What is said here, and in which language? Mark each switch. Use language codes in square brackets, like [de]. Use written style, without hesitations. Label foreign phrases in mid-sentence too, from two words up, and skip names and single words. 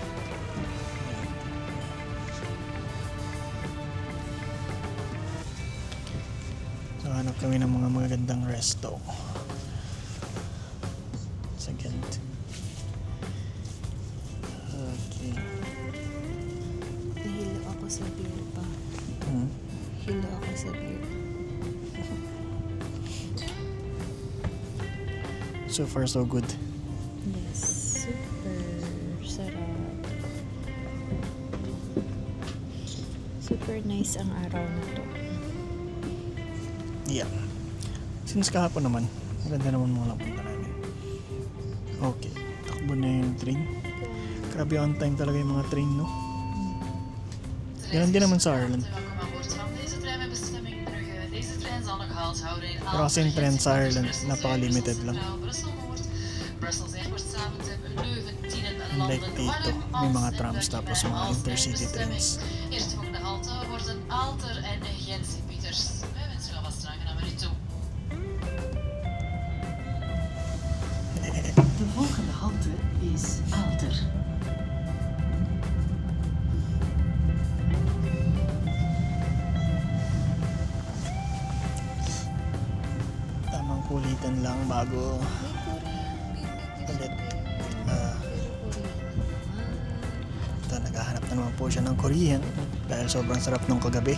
[tl] So hanap kami ng mga magagandang resto. Sa Ghent. Okay. Nahilo ako sa beer pa. Hilo ako sa beer. [en] So far so good. Yes. Super [tl] sarap. [en] Super nice [tl] ang araw na to. [en] Yeah. [tl] Since kahapon naman, maganda naman mga punta namin. Okay. Takbo na yung train. Grabe [en] on time [tl] talaga yung mga train, no? Ganun din naman sa Ireland. Pero kasi yung train sa Ireland, napaka-limited lang. Unlike dito, may mga trams tapos mga [en] intercity trains. [nl] Eerstvolgende halte worden Aalter en Gent-Sint-Pieters. Wij wensen u alvast een aangename rit toe. De volgende halte is Aalter. [tl] Tamang kulitan lang bago ulit. Ito, naghahanap na naman po siya ng Korean dahil sobrang sarap nung kagabi.